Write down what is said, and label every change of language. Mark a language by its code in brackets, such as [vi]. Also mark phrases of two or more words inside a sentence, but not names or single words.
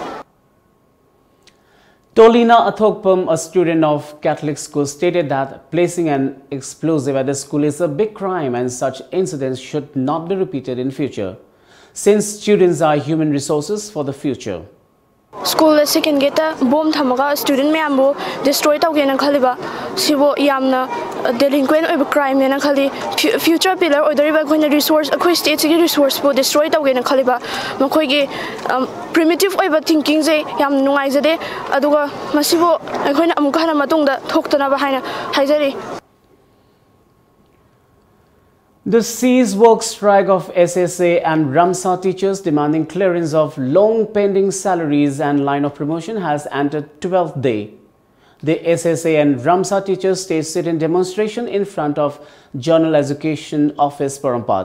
[en] Tolina Athokpam, a student of Catholic school, stated that placing an explosive at the school is a big crime and such incidents should not be repeated in future, since students are human resources for the future. School second gate bomb [mni] thamaga [en] student member destroy [mni] tawgena khaliba sibo yamna [en] delinquent of crime [mni] na khali [en] future pillar [mni] or deriva khoi resource khoi state gi resource po destroy tawgena khaliba makhoi gi primitive oiba thinking je yam nungai jade aduga masibo khoi na amuka hana matungda thoktana ba haina haijari. [en] The cease work strike of SSA and Ramsa teachers demanding clearance of long pending salaries and line of promotion has entered 12th day. The SSA and Ramsa teachers staged in demonstration in front of Journal Education Office, Parampad.